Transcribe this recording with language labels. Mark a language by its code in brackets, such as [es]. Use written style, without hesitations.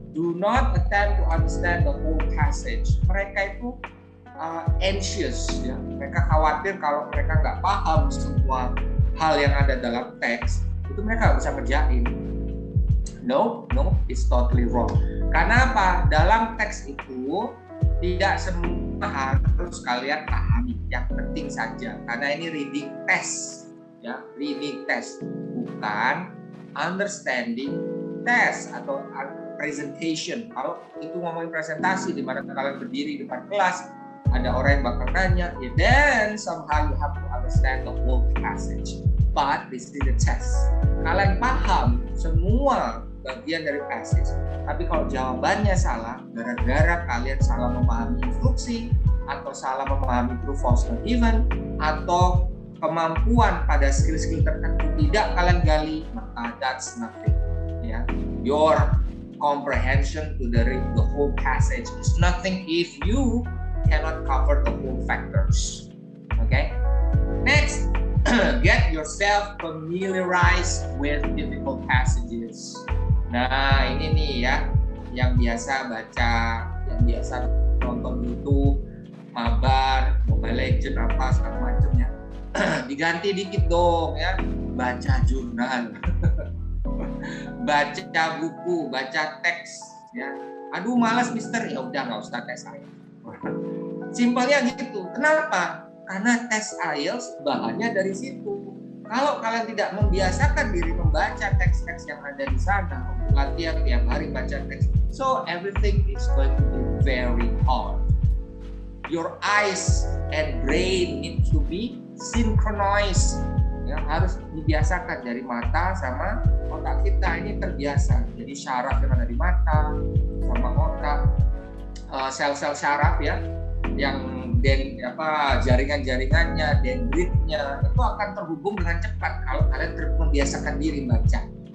[en] Do not attempt to understand the whole passage. [id] Mereka itu anxious, ya. Mereka khawatir kalau mereka nggak paham semua hal yang ada dalam teks, itu mereka nggak bisa ngerjain. [en] No, it's totally wrong. [id] Karena apa? Dalam teks itu tidak semua harus kalian pahami. Yang penting saja, karena ini reading test, ya, reading test, bukan understanding test atau presentation. Kalau itu ngomongin presentasi di mana kalian berdiri di depan kelas, ada orang yang bakal nanya, ya, [en] then somehow you have to understand the whole passage. But this is the test. [id] Kalian paham semua bagian dari passage, tapi kalau jawabannya salah, gara-gara kalian salah memahami instruksi, atau salah memahami true, false, dan given, atau kemampuan pada skill-skill tertentu tidak kalian gali, maka [en] that's nothing. Ya, your comprehension to the whole passage is nothing if you cannot cover the whole factors. Okay? Next, get yourself familiarized with difficult passages. [id] Nah, ini nih ya, yang biasa baca, yang biasa nonton YouTube, mabar, Mobile Legends apa segala macamnya. Diganti dikit dong ya, baca jurnal. Baca buku, baca teks ya. Aduh malas, Mister, ya udah nggak usah tes IELTS. Simpelnya gitu. Kenapa? Karena tes IELTS bahannya dari situ. Kalau kalian tidak membiasakan diri membaca teks-teks yang ada di sana, latihan tiap hari baca teks, [en] so everything is going to be very hard. Your eyes and brain need to be synchronized. [id] Ya, harus dibiasakan dari mata sama otak kita, ini terbiasa. Jadi syaraf yang ada di mata sama otak, sel-sel syaraf ya, yang jaringan-jaringannya, dendritnya itu akan terhubung dengan cepat kalau kalian membiasakan diri baca.